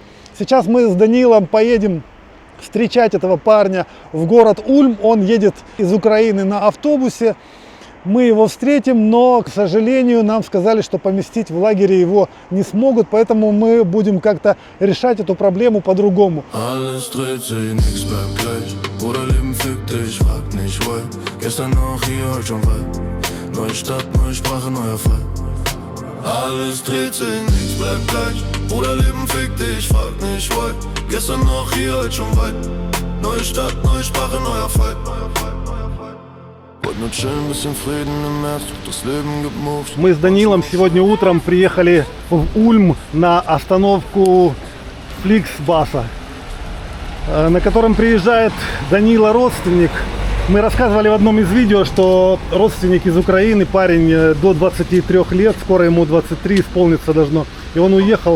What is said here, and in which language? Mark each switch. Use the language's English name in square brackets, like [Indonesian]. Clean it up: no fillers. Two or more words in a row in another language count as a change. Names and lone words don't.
[Russian] Сейчас мы с Даниилом поедем встречать этого парня в город Ульм. Он едет из Украины на автобусе. Мы его встретим, но, к сожалению, нам сказали, что поместить в лагере его не смогут, поэтому мы будем как-то решать эту проблему по-другому. [German] Alles dreht sich, nichts bleibt gleich. Bruder, Leben fick dich, frag nicht why. Gestern noch hier, heute schon weit. Neue Stadt, neue Sprache, neuer Fight. Wollt nur chillen, bisschen Frieden im März, das Leben gibt Moves. [Russian] Мы с Данилом сегодня утром приехали в Ульм на остановку Фликсбаса, на котором приезжает Данила родственник. Мы рассказывали в одном из видео, что родственник из Украины, парень до 23 лет, скоро ему 23 исполниться должно, и он уехал.